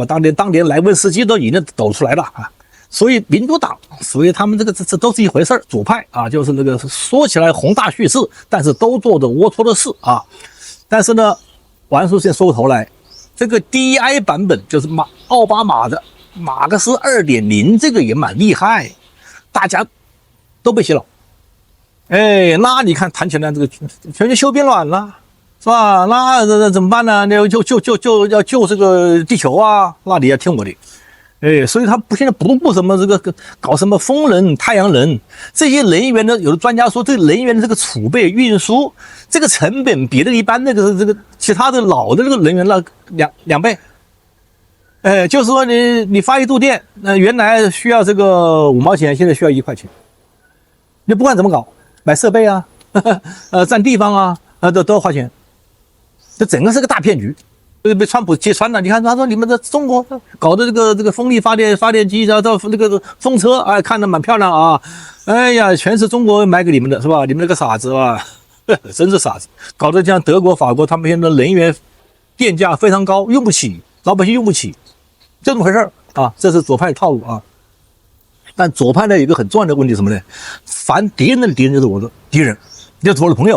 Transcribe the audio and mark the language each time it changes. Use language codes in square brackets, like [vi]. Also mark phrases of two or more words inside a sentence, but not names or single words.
[zh] 當年萊溫斯基都已經抖出來了啊。所以民主黨，所以他們這都是一回事兒，左派啊，就是那個說起來宏大叙事，但是都做着齷齪的事啊。但是呢，王叔先說回頭來，這個 DEI 版本就是奧巴馬的馬克思 2.0， 這個也蠻厲害，大家都被洗腦。哎，那你看談起來這個全球休兵亂了，是吧？那怎麼辦呢？那要救這個地球啊，那你要聽我的。哎，所以他现在不什麼這個搞什麼風能、太陽能這些能源呢？有的專家說，這個能源的這個儲備、運輸這個成本比那個一般那個其他的老的這個能源了兩倍。哎，就是說你發一度電，原來需要這個5毛錢，現在需要1塊錢。你不管怎麼搞，買設備啊，占地方啊，都要花錢。這整個是個大騙局。被川普揭穿了，你看他說你們的中國搞的這個風力發電機，然後到那個風車，哎，看着蠻漂亮啊，哎呀，全是中國買給你們的，是吧？你們那個傻子啊，真是傻子，搞得像德國、法國，他們現在能源電價非常高，用不起，老百姓用不起，就這麼回事啊。這是左派的套路啊。但左派呢有一個很重要的問題什麼呢？凡敵人的敵人就是我的敵人，就是我的朋友。